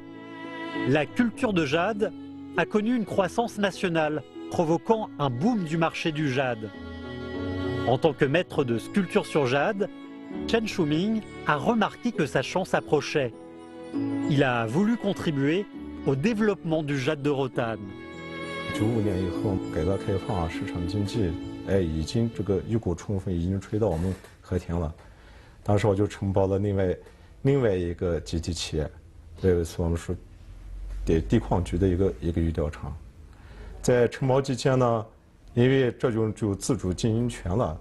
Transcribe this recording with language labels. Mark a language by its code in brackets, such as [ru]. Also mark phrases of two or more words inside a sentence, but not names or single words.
[fr] La culture de jade a connu une croissance nationale, provoquant un boom du marché du jade. En tant que maître de sculpture sur jade, Chen Shuming a remarqué que sa chance approchait. Il a voulu contribuer au développement du jade de Rotan. [zh] 95年以后，改革开放，市场经济，已经这个一股春风已经吹到我们和田了。当时我就承包了另外一个集体企业，是我们说地矿局的一个玉雕厂。在承包期间呢， 因为这就有自主经营权了。